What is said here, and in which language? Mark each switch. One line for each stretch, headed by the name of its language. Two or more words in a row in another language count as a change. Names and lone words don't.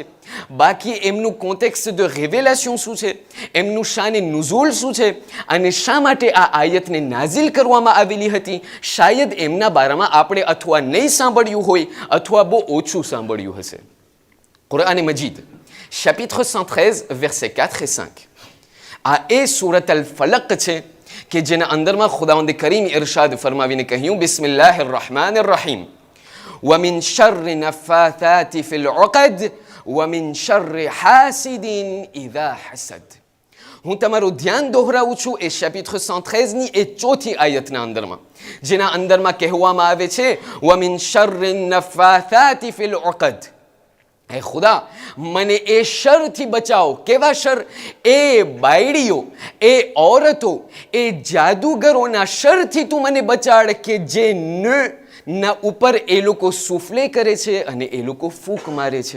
Gujarati: બાકી એમનું
French: contexte de révélation
Gujarati: શું છે, એમનું શાન નુઝુલ શું છે અને શા માટે આ આયતને નાઝિલ કરવામાં આવેલી હતી, શાયદ એમના બારામાં આપણે અથવા નહીં સાંભળ્યું હોય અથવા બહુ ઓછું સાંભળ્યું હશે. કુરઆન મજીદ
French: chapitre 113 versets 4 et 5
Gujarati: આ એ સૂરત અલ ફલક છે કે જેના અંદરમાં ખુદાવંદ કરીમ ઇરશાદ ફરમાવીને કહ્યું,
Arabic: بسم الله الرحمن الرحيم, ومن شر النفاثات في العقد وَمِن شَرِّ حَاسِدٍ إِذَا حَسَدَ.
Gujarati: હું તમારું ધ્યાન દોહરાવું છું એ chapitre 113 ની એ ચોથી આયતના અંદરમાં, જેના અંદરમાં કહેવામાં આવે છે
Arabic: وَمِن شَرِّ النَّفَّاثَاتِ فِي الْعُقَدِ.
Gujarati: હે ખુદા, મને એ શરથી બચાવો. કેવા શર? એ બાયડીઓ, એ ઔરતો, એ જાદુગરોના શરથી તું મને બચાડ કે જે ના ઉપર એ લોકો સુફલે કરે છે અને એ લોકો ફૂંક મારે છે.